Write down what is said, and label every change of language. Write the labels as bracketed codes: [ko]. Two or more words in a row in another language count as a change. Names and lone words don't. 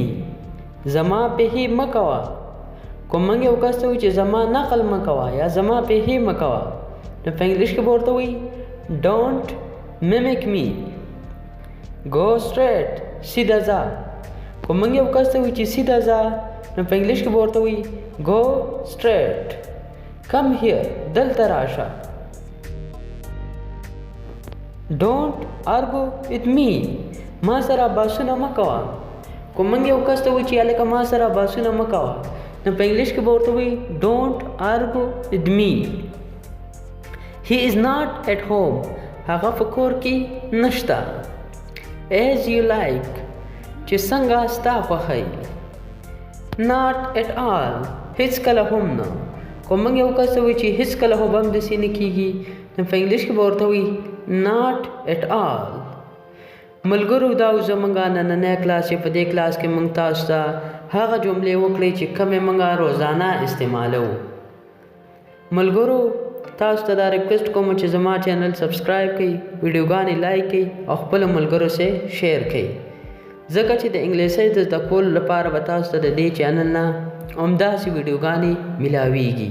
[ps] زما پیهې مه کوه. که موږ یو کس ته وایو چې زما نقل مه کوه یا زما پیهې مه کوه نو په انګلیش کې به ورته وایي [en] Don't mimic me. Go straight. [ps] سیده ځه. که موږ یو کس ته وایو چې سیده ځه نو په انګلیش کې به ورته وایي [en] Go straight. Come here. [ps] دلته راشه. [en] Don't argue with me. [ps] ما سره بحثونه مه کوه. که موږ یو کس ته وایو چې هلکه ما سره بحثونه مه کوه نو په انګلیش کې به ورته وایي [en] Don't argue with me. He is not at home. [ps] هغه په کور کې نشته. [en] As you like. [ps] چې څنګه ستا خوښی. [en] Not at all. [ps] هیڅ کله هم نه. که موږ یو کس ته وایو چې هیڅ کله هم داسې نه کېږي نو په انګلیش کې به ورته وایي [en] Not at all. [ps] ملګرو دا و زموږ نننی کلاس چې په دې کلاس کې موږ تاسو ته هغه جملې وکړې چې کومې موږ روزانه استعمالوو. ملګرو تاسو ته دا ریکویسټ کوم چې زما چینل سبسکرایب کړئ، ویډیوګانې لایک کړئ او خپلو ملګرو سره شیر کړئ، ځکه چې د انګلیسي د زده کولو لپاره به تاسو ته د دې چینل نه همداسې ویډیوګانې ملاویږي.